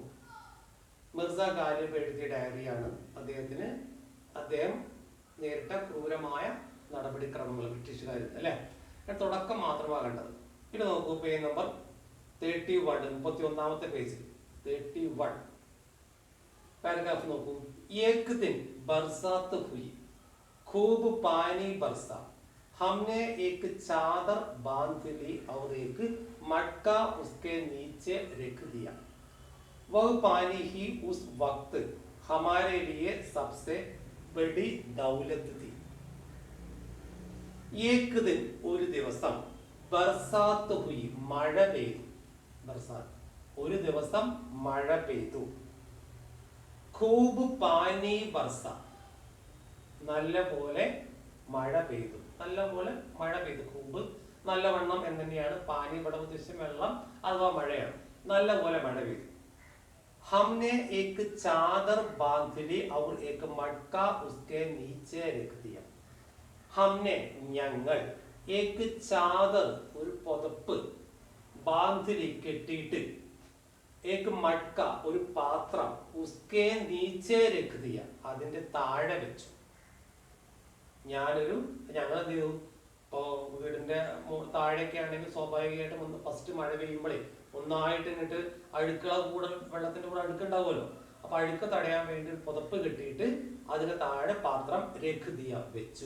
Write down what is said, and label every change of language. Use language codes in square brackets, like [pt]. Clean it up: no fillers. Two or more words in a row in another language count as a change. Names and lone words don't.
[ml] മിർസ ഗാലിബ് എഴുതിയ ഡയറിയാണ്. അദ്ദേഹം നേരിട്ട ക്രൂരമായ നടപടിക്രമങ്ങൾ ബ്രിട്ടീഷുകാരിൽ അല്ലേ? തുടക്കം മാത്രമാണ് കണ്ടത്. ഇത് നോക്കൂ, പേജ് നമ്പർ 31, 31ാമത്തെ പേജിൽ 31 पैराग्राफ നോക്കൂ. [hi] एक दिन बरसात हुई, खूब पानी बरसा, हमने एक चादर बांध ली और एक मटका उसके नीचे रख दिया. वह पानी ही उस वक्त हमारे लिए सबसे बड़ी दौलत थी. एक दिन [ml] ഒരു ദിവസം [hi] बरसात हुई [ml] മഴ പെയ്തു. ബർസാത്ത് ഒരു ദിവസം മഴ പെയ്തു. [hi] खूब पानी बरसा [ml] നല്ല പോലെ മഴ പെയ്തു. നല്ല പോലെ മഴ പെയ്തു. ഖൂബ് നല്ലവണ്ണം എന്ന് തന്നെയാണ്. പാനി ഇവിടെ ഉദ്ദേശിച്ച വെള്ളം അഥവാ മഴയാണ്. നല്ല പോലെ മഴ പെയ്തു. [hi] हमने एक चादर बांध ली और एक मटका उसके नीचे रख दिया. हमने ഞങ്ങൾ एक चादर [ml] ഒരു പുതപ്പ് [hi] ബാന്ധിലി കെട്ടിയിട്ട് एक मटका [ml] ഒരു പാത്രം [hi] उसके नीचे रख दिया [ml] അതിന്റെ താഴെ വെച്ചു. ഞങ്ങൾ എന്ത് ചെയ്തു? ഇപ്പോ വീടിന്റെ താഴേക്ക് ആണെങ്കിൽ സ്വാഭാവികമായിട്ടും ഫസ്റ്റ് മഴ പെയ്യുമ്പോഴേ ഒന്നായിട്ട് ഇങ്ങോട്ട് അഴുക്കള കൂടെ വെള്ളത്തിന്റെ കൂടെ അഴുക്കുണ്ടാവുമല്ലോ. അപ്പൊ അഴുക്ക് തടയാൻ വേണ്ടി പുതപ്പ് കെട്ടിയിട്ട് അതിന് താഴെ പാത്രം [hi] रख दिया [ml] വെച്ചു.